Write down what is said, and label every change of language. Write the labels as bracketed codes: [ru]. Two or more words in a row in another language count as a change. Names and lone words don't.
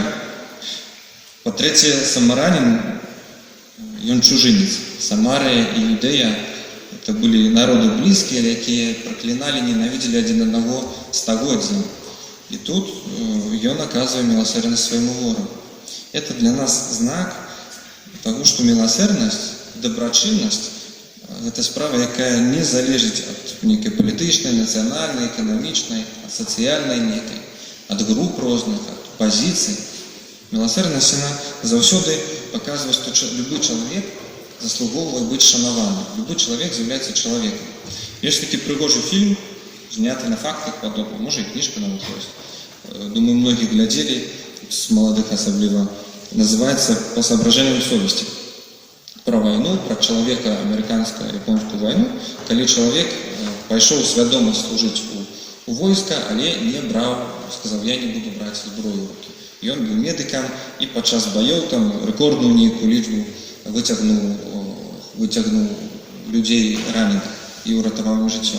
[be] Па-трэцяе, самаранін, ён чужынец. Самарыя і Юдэя это былі народы блізкія, якія пракліналі, ненавідзелі адзін аднаго стагоддзямі. І тут ён аказвае міласэрнасць свайму вораgu. [ru] Это для нас знак того, [be] што міласэрнасць, дабрачыннасць гэта справа, якая не залежыць ад нейкай палітычнай, нацыянальнай, эканамічнай, ад сацыяльнай нейкай, ад груп розных, ад пазіцый. Міласэрнасць яна заўсёды паказвае, што любы чалавек заслугоўвае быць шанаваным. Любы чалавек з'яўляецца чалавекам. Ёсць такі прыгожы фільм, зняты на фактах падобна, можа і кніжка нават ёсць. Думаю, многія глядзелі, з маладых асабліва. Называецца «По соображениям совести». Про войну, про чалавека, амерыканска-японскую войну, калі чалавек пайшоў свядома служыць у войска, але не браў, сказаў, я не буду браць зброю ў рукі. Ён быў медыкам і падчас баёў там рэкордную нейкую лічбу выцягнуў людзей раненых і ўратаваў ім жыццё.